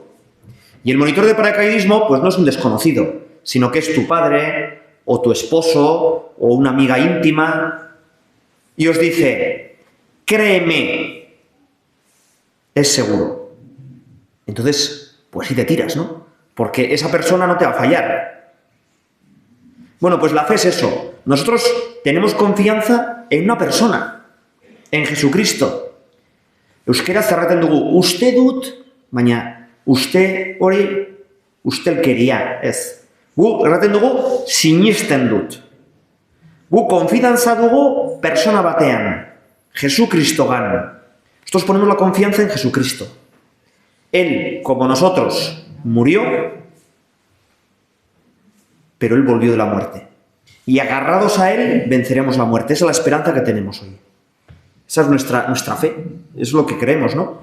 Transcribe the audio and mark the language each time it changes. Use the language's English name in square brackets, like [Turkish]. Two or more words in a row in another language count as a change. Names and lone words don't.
[Spanish] Y el monitor de paracaidismo, pues no es un desconocido, sino que es tu padre, o tu esposo, o una amiga íntima, y os dice, créeme, es seguro. Entonces, pues sí te tiras, ¿no? Porque esa persona no te va a fallar. Bueno, pues la fe es eso. Nosotros tenemos confianza en una persona, en Jesucristo. [Basque] Euskera zerraten dugu, uste dut, baina uste hori ustelkeria, ez. Gu erraten dugu, sinisten dut. Gu konfidantza dugu persona batean, Jesucristogan. [Spanish] Nosotros ponemos la confianza en Jesucristo. Él, como nosotros, murió, pero Él volvió de la muerte. Y agarrados a Él, venceremos la muerte. Esa es la esperanza que tenemos hoy. Esa es nuestra fe. Es lo que creemos, ¿no?